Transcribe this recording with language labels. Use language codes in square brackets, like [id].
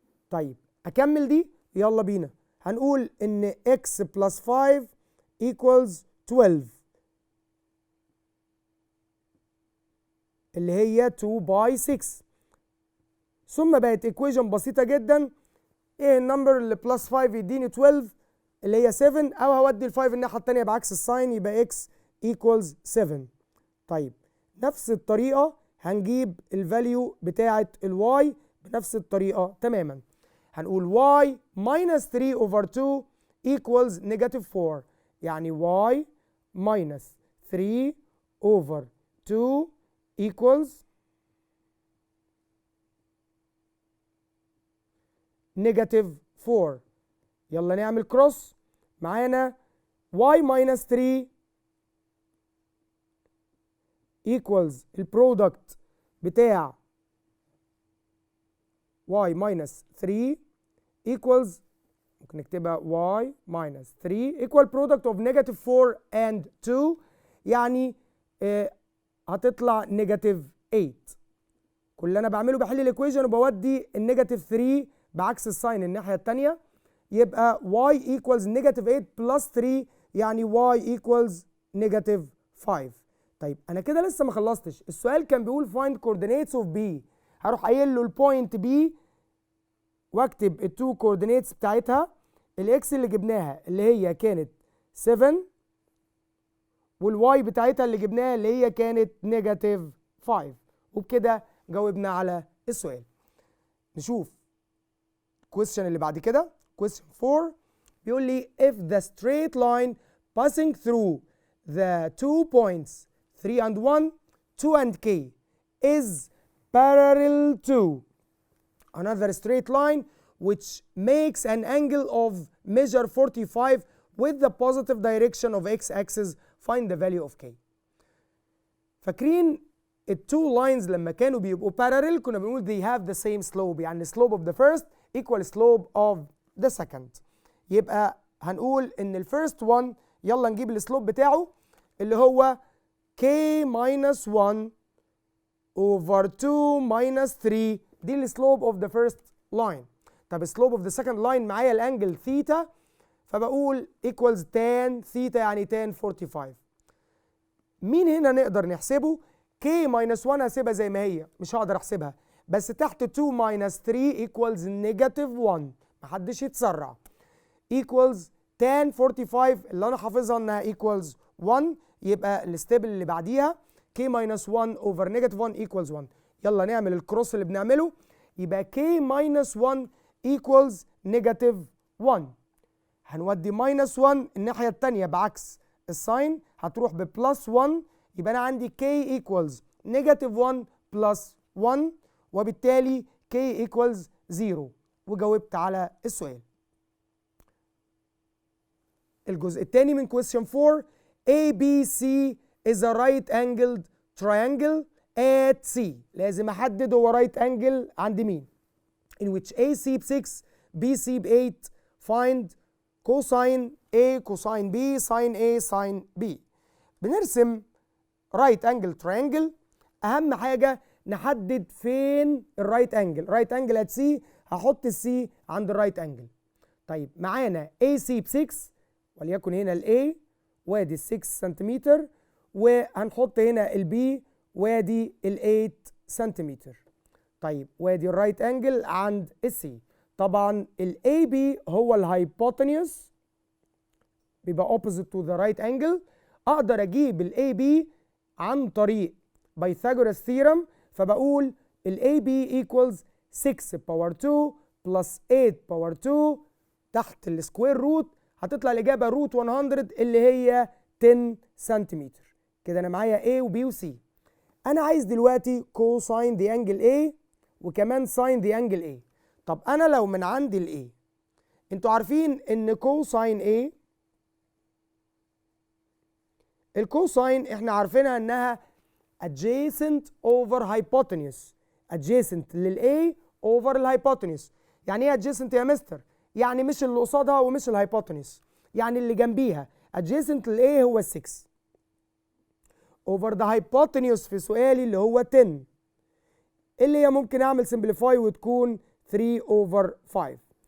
[ar] طيب اكمل دي، يلا بينا. هنقول ان [en] x plus 5 equals 12 [ar] اللي هي 2 باي 6، ثم بقت ايكويشن بسيطة جدا. ايه النمبر اللي بلس 5 يديني 12 اللي هي 7، او هودي ال 5 الناحية التانية بعكس الساين يبقى [en] x equals 7. [ar] طيب نفس الطريقة هنجيب الفاليو بتاعة الواي بنفس الطريقة تماما. هنقول [en] y minus 3 over 2 equals negative 4، [ar] يعني [en] y minus 3 over 2 equals negative 4. [ar] يلا نعمل كروس. معانا [en] y minus 3 equals البرودكت بتاع y minus 3 equals، [ar] ممكن نكتبها [en] y minus 3 equal product of negative 4 and 2، [ar] يعني هتطلع [en] negative 8. [ar] كل اللي انا بعمله بحل الايكويشن وبودي النيجاتيف 3 بعكس الساين الناحيه الثانيه، يبقى [en] y equals negative 8 plus 3، [ar] يعني [en] y equals negative 5. [ar] طيب انا كده لسه ما خلصتش. السؤال كان بيقول find coordinates of B، هروح قايل له البوينت B واكتب التو كوردينيتس بتاعتها، الاكس اللي جبناها اللي هي كانت 7، والواي بتاعتها اللي جبناها اللي هي كانت نيجاتيف 5، وبكده جاوبنا على السؤال. نشوف الكويستشن اللي بعد كده. [en] question 4 [ar] بيقول لي [en] if the straight line passing through the 2 points 3 and 1 2 and k is parallel to another straight line which makes an angle of measure 45 with the positive direction of x-axis, find the value of k. [ar] فاكرين التو لاينز لما كانوا بيبقوا [en] parallel [ar] كنا بنقول [en] they have the same slope، يعني slope of the first equal slope of the second. يبقى [ar] هنقول ان الفيرست 1 يلا نجيب السلوب بتاعه اللي هو [en] k minus 1 over 2 minus 3. [ar] دي السلوب اوف ذا فيرست لاين. طب السلوب اوف ذا سكند لاين معايا الانجل ثيتا، فبقول equals tan ثيتا يعني [en] tan 45. [ar] مين هنا نقدر نحسبه؟ k minus 1 هسيبها زي ما هي، مش هقدر احسبها، بس تحت [en] 2 minus 3 equals negative 1. [ar] محدش يتسرع. [en] equals tan 45 [ar] اللي انا حافظها انها [en] equals 1، [ar] يبقى الستيب اللي بعديها [en] k minus 1 over negative 1 equals 1. [ar] يلا نعمل الكروس اللي بنعمله، يبقى [en] k minus 1 equals negative 1. [ar] هنودي minus 1 الناحية التانية بعكس الساين، هتروح ببلس 1، يبقى أنا عندي [en] k equals negative 1 plus 1، [ar] وبالتالي [en] k equals 0. [ar] وجاوبت على السؤال. الجزء الثاني من [en] question 4 ABC is a right angled triangle at C. [ar] لازم أحدد هو right angle عند مين. [en] in which AC [ar] ب 6 [en] BC [ar] ب 8. [en] find cosine A cosine B sin A sin B. [ar] بنرسم right angle triangle. أهم حاجة نحدد فين الرايت انجل. رايت انجل at C، هحط السي عند الرايت انجل. طيب معانا AC ب 6 وليكن هنا ال A وادي ال 6 سنتيمتر، وهنحط هنا ال B وادي ال 8 سنتيمتر. طيب وادي الرايت انجل عند السي. طبعا ال AB هو الهايبوتنيوس، بيبقى [en] opposite to the right angle. [ar] اقدر اجيب ال AB عن طريق بايثاغورس ثيرم، فبقول ال [en] AB equals 6 [ar] باور 2 [en] plus 8 [ar] باور 2 تحت السكوير روت، هتطلع الإجابة روت 100 اللي هي 10 سنتيمتر. كده أنا معايا A و B و C. أنا عايز دلوقتي كوساين دي أنجل A وكمان ساين دي أنجل A. طب أنا لو من عندي ال A، أنتوا عارفين إن كوساين A، الكوساين إحنا عارفينها إنها [en] adjacent over hypotenuse. adjacent [ar] لل A [en] over [ar] الهايبوتنيوس. يعني إيه adjacent يا مستر؟ يعني مش اللي قصادها ومش الهايبوتنيوس، يعني اللي جنبيها. adjacent لل A هو [en] 6 over the hypotenuse [ar] في سؤالي اللي هو 10، اللي هي ممكن اعمل simplify وتكون [en] 3 over 5.